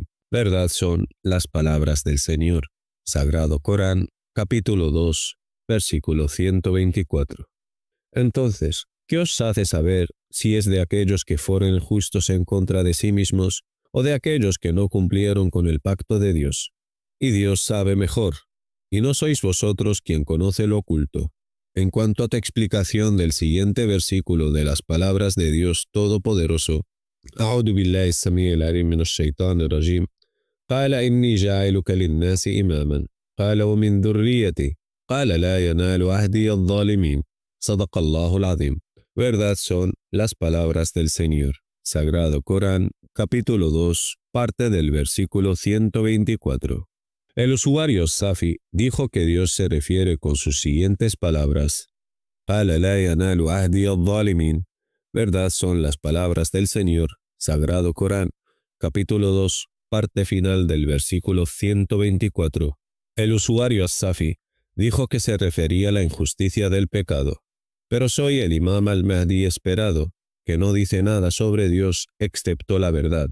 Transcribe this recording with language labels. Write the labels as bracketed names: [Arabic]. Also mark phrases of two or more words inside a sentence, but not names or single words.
[Spanish] Verdad son las palabras del Señor. Sagrado Corán, capítulo 2, versículo 124. Entonces, ¿qué os hace saber si es de aquellos que fueron justos en contra de sí mismos o de aquellos que no cumplieron con el pacto de Dios? Y Dios sabe mejor, y no sois vosotros quien conoce lo oculto. En cuanto a tu explicación del siguiente versículo de las palabras de Dios Todopoderoso: [Arabic] أعوذ بالله السميع العليم من الشيطان الرجيم قال إني جاعلك للناس إماما قال ومن ذريتي قال لا ينال عهدي الظالمين صدق الله العظيم. [Spanish] Verdad son las palabras del Señor. Sagrado Corán, capítulo 2, parte del versículo 124. El usuario Safi dijo que Dios se refiere con sus siguientes palabras: [Arabic] قال لا ينال عهدي الظالمين. [Spanish] Verdad son las palabras del Señor. Sagrado Corán, capítulo 2, parte final del versículo 124. El usuario As-Safi dijo que se refería a la injusticia del pecado. Pero soy el Imam al-Mahdi esperado, que no dice nada sobre Dios excepto la verdad.